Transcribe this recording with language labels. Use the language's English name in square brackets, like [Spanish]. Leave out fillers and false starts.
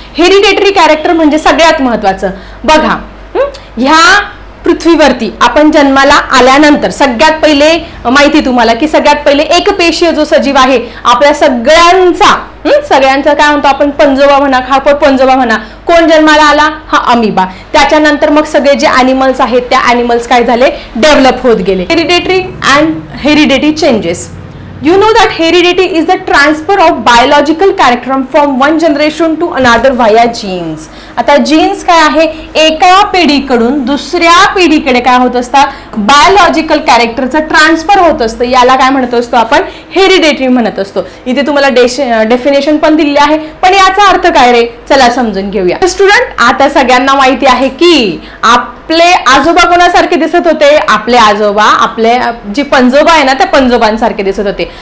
[Marathi] Hereditary character म्हणजे सगळ्यात महत्वाचं बघा. ह्या पृथ्वीवरती आपण जन्माला आल्यानंतर सगळ्यात पहिले माहिती तुम्हाला की सगळ्यात पहिले एक पेशीय जो सजीव आहे आपल्या सगळ्यांचा काय म्हणतो आपण, पंजोबा म्हणा, खापर पंजोबा म्हणा, कोण जन्माला आला, हा अमिबा. त्याच्यानंतर मग सगळे जे अॅनिमल्स आहेत त्या अॅनिमल्स काय झाले, डेव्हलप होत गेले. [English] Hereditary and heredity changes. You know that heredity is the transfer of biological character from one generation to another via genes. [Marathi] आता जीन्स काय आहे, एका पिढीकडून दुसऱ्या पिढीकडे काय होत असतात, बायोलॉजिकल कॅरेक्टरचं ट्रान्सफर होत असतं. याला काय म्हणत असतो आपण, हेरिडिटरी म्हणत असतो. इथे तुम्हाला डेफिनेशन पण दिली आहे, पण याचा अर्थ काय रे चला समजून घेऊया. स्टुडंट आता सगळ्यांना माहिती आहे की आपले आजोबा कोणासारखे दिसत होते, आपले आजोबा आपले जे पंजोबा आहे ना त्या पंजोबांसारखे दिसत होते.